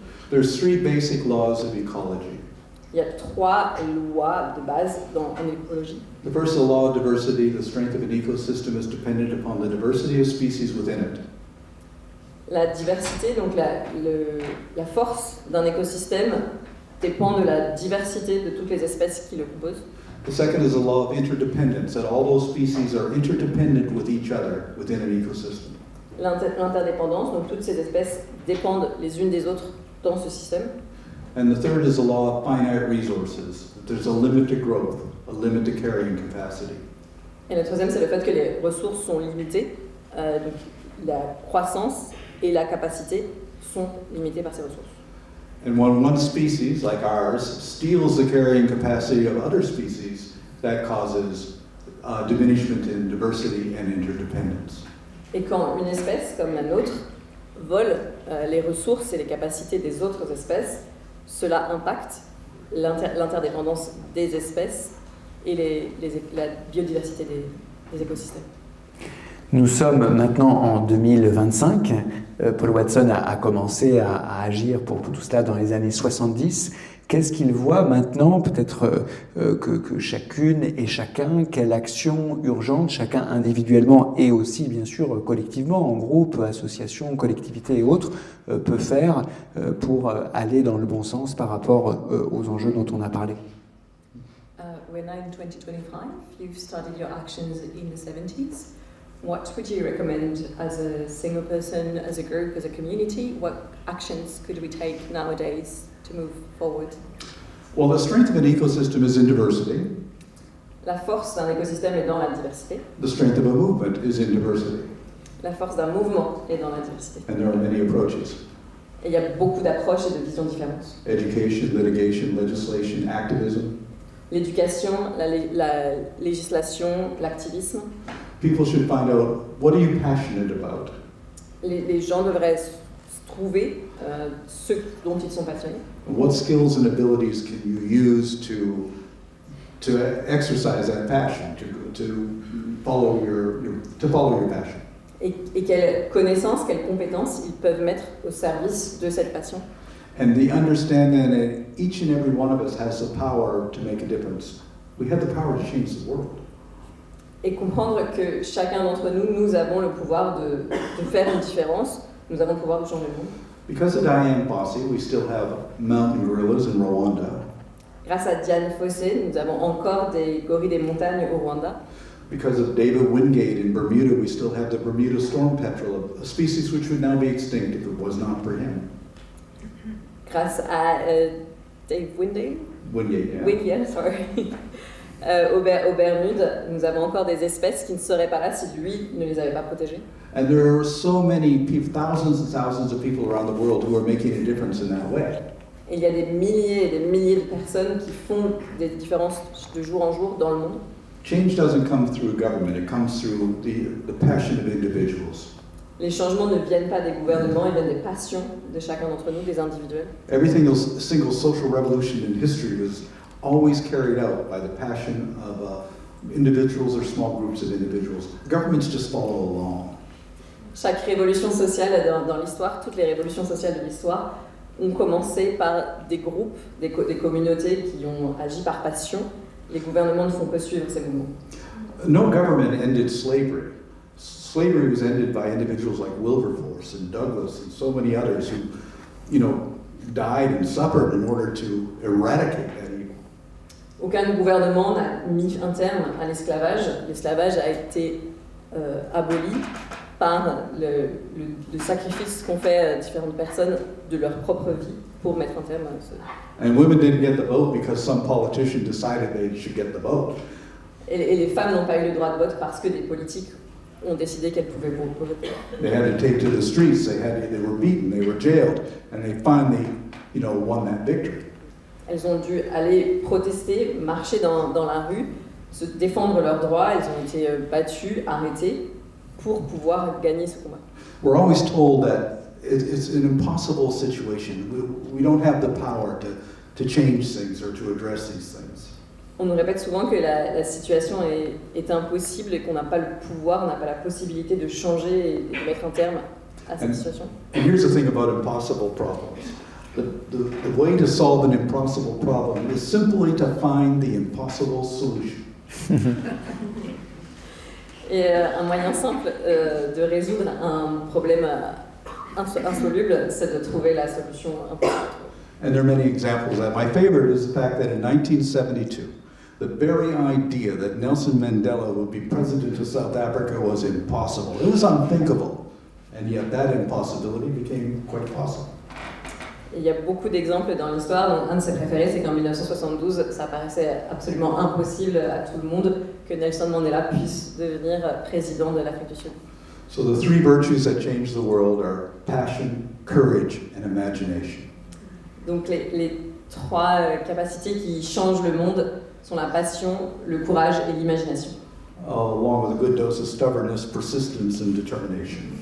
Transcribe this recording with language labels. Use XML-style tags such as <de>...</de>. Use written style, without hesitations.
<en>There's three basic laws of ecology.</en> <fr>Il y a 3 lois de base en écologie.</fr> <en>The first, the law of diversity. The strength of an ecosystem is dependent upon the diversity of species within it.</en> <fr>La diversité, donc la force d'un écosystème dépend de la diversité de toutes les espèces qui le composent.</fr> <en>The second is the law of interdependence, that all those species are interdependent with each other within an ecosystem.</en> <fr>L'interdépendance, donc toutes ces espèces dépendent les unes des autres dans ce système.</fr> <en>And the third is the law of finite resources, that there's a limit to growth, a limit to carrying capacity.</en> <fr>Et le troisième, c'est le fait que les ressources sont limitées, donc la croissance et la capacité sont limitées par ces ressources.</fr> <en>And when one species, like ours, steals the carrying capacity of other species, that causes diminishment in diversity and interdependence.</en> <fr>Et quand une espèce, comme la nôtre, vole les ressources et les capacités des autres espèces, cela impacte l'interdépendance des espèces et la biodiversité des écosystèmes. Nous sommes maintenant en 2025. Paul Watson a commencé à agir pour tout cela dans les années 70. Qu'est-ce qu'il voit maintenant, peut-être que chacune et chacun, quelle action urgente, chacun individuellement et aussi bien sûr collectivement, en groupe, association, collectivité et autres, peut faire pour aller dans le bon sens par rapport aux enjeux dont on a parlé?</fr> <en>We're now in 2025. You've started your actions in the 70s. What would you recommend as a single person, as a group, as a community? What actions could we take nowadays to move forward? Well, the strength of an ecosystem is in diversity.</en> <fr>La force d'un écosystème est dans la diversité.</fr> <en>The strength of a movement is in diversity.</en> <fr>La force d'un mouvement est dans la diversité.</fr> <en>And there are many approaches.</en> <fr>Et il y a beaucoup d'approches et de visions différentes.</fr> <en>Education, litigation, legislation, activism.</en> <fr>L'éducation, la législation, l'activisme.</fr> <en>People should find out, what are you passionate about?</en> <fr>Les gens devraient trouver ce dont ils sont passionnés.</fr> <en>And what skills and abilities can you use to exercise that passion, to follow your passion?</en> <fr>Et quelles connaissances, quelles compétences ils peuvent mettre au service de cette passion.</fr> <en>And the understanding that each and every one of us has the power to make a difference. We have the power to change the world.</en> <fr>Et comprendre que chacun d'entre nous, nous avons le pouvoir de faire une différence, nous avons le pouvoir de changer le monde.</fr> <en>Because of Diane Fossey, we still have mountain gorillas in Rwanda.</en> <fr>Grâce à Diane Fossey, nous avons encore des gorilles des montagnes au Rwanda.</fr> <en>Because of David Wingate in Bermuda, we still have the Bermuda storm petrel, a species which would now be extinct if it was not for him.</en> <fr>Grâce à Dave Wingate, Wingate,</fr> <en>sorry.</en> <fr>Aux Bermudes, nous avons encore des espèces qui ne seraient pas là si lui ne les avait pas protégées.</fr> <en>And there are so many people, thousands and thousands of people around the world who are making a difference in that way.</en> <fr>Et il y a des milliers et des milliers de personnes qui font des différences de jour en jour dans le monde.</fr> <en>change doesn't come through government, it comes through the passion of individuals.</en> <fr>Les changements ne viennent pas des gouvernements, ils viennent des passions de chacun d'entre nous, des individuels.</fr> <en>Every single social revolution in history was always carried out by the passion of individuals or small groups of individuals. Governments just follow along.</en> <fr>Chaque révolution sociale dans l'histoire, toutes les révolutions sociales de l'histoire, ont commencé par des groupes, des communautés qui ont agi par passion. Les gouvernements ne font que suivre ces mouvements.</fr> <en>No government ended slavery. Slavery was ended by individuals like Wilberforce and Douglass and so many others who, died and suffered in order to eradicate that evil.</en> <fr>Aucun gouvernement n'a mis un terme à l'esclavage. L'esclavage a été aboli par le sacrifice qu'ont fait différentes personnes de leur propre vie pour mettre un terme à ce...</fr> <en>And women didn't get the vote because some politician decided they should get the vote.</en> <fr>Et les femmes n'ont pas eu le droit de vote parce que des politiques ont décidé qu'elles pouvaient voter.</fr> <en>They had to take to the streets, they were beaten, they were jailed, and they finally, won that victory.</en> <fr>Elles ont dû aller protester, marcher dans la rue, se défendre leurs droits, elles ont été battues, arrêtées pour pouvoir gagner ce combat.</fr> <en>We're always told that it's an impossible situation. We don't have the power to change things or to address these things.</en> <fr>On nous répète souvent que la situation est impossible et qu'on n'a pas le pouvoir, on n'a pas la possibilité de changer et de mettre un terme à cette situation.</fr> <en>And here's the thing about impossible problems. The way to solve an impossible problem is simply to find the impossible solution.</en> <fr>Et un moyen simple de résoudre un problème insoluble, c'est de trouver la solution impossible.</fr> <en>And there are many examples of that. My favorite is the fact that in 1972, the very idea that Nelson Mandela would be president of South Africa was impossible. It was unthinkable. And yet that impossibility became quite possible.</en> <fr>Il y a beaucoup d'exemples dans l'histoire. Un de ses préférés, c'est qu'en 1972, ça paraissait absolument impossible à tout le monde que Nelson Mandela puisse devenir président de l'Afrique du Sud.</fr> <en>So the three virtues that change the world are passion, courage, and imagination.</en> <fr>Donc les trois capacités qui changent le monde sont la passion, le courage et l'imagination.</fr> <en>Along with a good dose of stubbornness, persistence, and determination.</en>